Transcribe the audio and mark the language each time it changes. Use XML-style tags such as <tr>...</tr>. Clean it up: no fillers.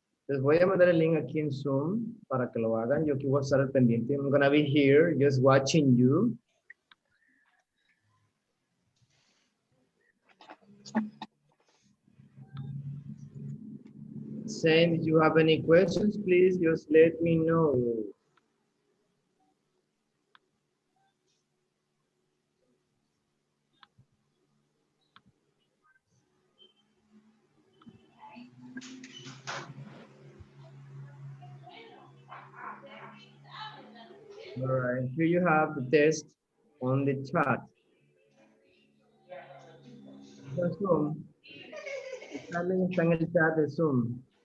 <es>Les voy a mandar el link aquí en Zoom para que lo hagan. Yo aquí voy a estar al pendiente.</es> <en>I'm gonna be here just watching you. Same, if you have any questions, please just let me know. All right, here you have the test on the chat. Zoom.</en> <es>También está en el chat de Zoom.</es>